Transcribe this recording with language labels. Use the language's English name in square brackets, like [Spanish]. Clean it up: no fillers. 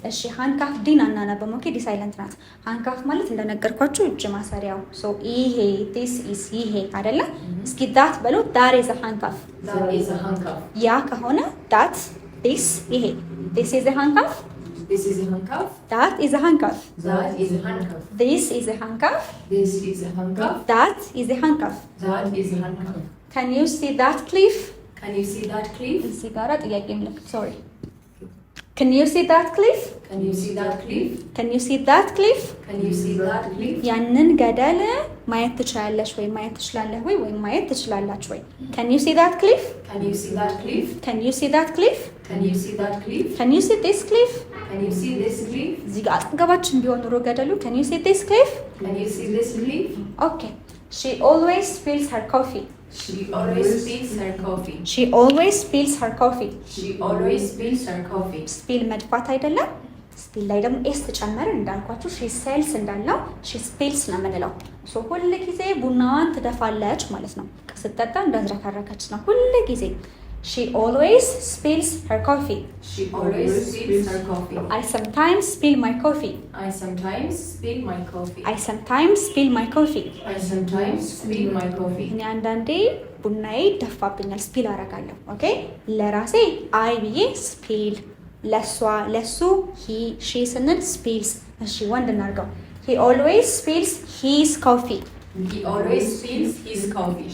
[Amharic] እሺ ሃንካፍ ዲን አናነበም። ኦኬ ዲ ሳይለንት ናት። ሃንካፍ ማለት እንደነገርኳችሁ እጅ ማሰሪያው። ሶ ይሄ this is ይሄ አይደለ? እስኪ ዳት በሉ። [English] that is a handcuff. That is a handcuff. ያ ከሆነ that this ይሄ this is a handcuff. This is a handcuff. that is a handcuff. That is a handcuff. this is a handcuff. This is a handcuff. that is a handcuff. That is a handcuff. can you see that cliff? Can you see that cliff? [Amharic] እዚህ ጋር ጥያቄ ምልክት ሶሪ [English] Can you see that cliff? Can you see that cliff? Can you see that cliff? Can you see that cliff? [Amharic] ያንን ገደል ማየት ትችላለሽ ወይ ማየት ትችላለህ ወይ ወይም ማየት ትችላላችሁ ወይ? [English] Can you see that cliff? Can you see that cliff? Can you see that cliff? Can you see that cliff? Can you see this cliff? Can you see this cliff? [Amharic] እዚህ ጋር አጠገባችን ቢሆን ኑሮ ገደሉ [English] Can you see this cliff? Can you see this cliff? Okay. She always spills her coffee. She always spills her coffee. She always spills her coffee. She always spills her coffee. [Amharic] ስፒል መድፋት አይደለም። ስፒል ላይ ደግሞ ኤስ ተጨመረ እንዳልኳችሁ ሺ ሴልስ እንዳልነው ሺ ስፒልስ ነው የምንለው። ሶ ሁል ጊዜ ቡናዋን ትደፋለች ማለት ነው። ስትጠጣ እንዳዝረከረከች ነው ሁል ጊዜ። [English] She always spills her coffee. She always spills her coffee. I sometimes spill my coffee. I sometimes spill my coffee. I sometimes spill my coffee. I sometimes spill my coffee. [Amharic] እኔ አንዳንዴ ቡናዬ ይደፋብኛል ስፒል አደርጋለሁ። ኦኬ ለራሴ አይ ብዬ ስፒል፣ ለሱ ሂ ሺ ስንል ስፒልስ። እሺ ወንድ እናድርገው። [English] He always spills his coffee. He always spills his coffee.